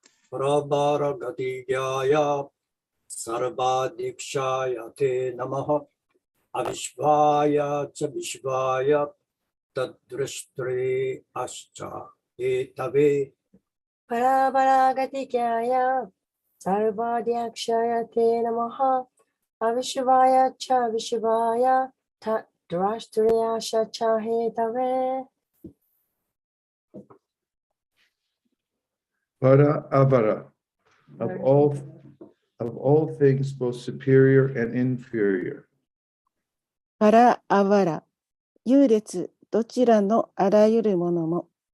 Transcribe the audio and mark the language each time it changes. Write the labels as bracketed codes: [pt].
[sa] Prabharagadiyaya Sarvadikshaya Te Namaha Avishvaya Cha Vishvaya Tadrishtri Ascha Etave パラバラガティキャヤ、サルバディアクシャヤテナマハ、アビシュバヤチャビシュバヤ、タドラシトリアシャチャヘタベ。 [en] Para avara of all things both superior and inferior. [ja] パラアワラ、優劣どちらのあらゆるものも、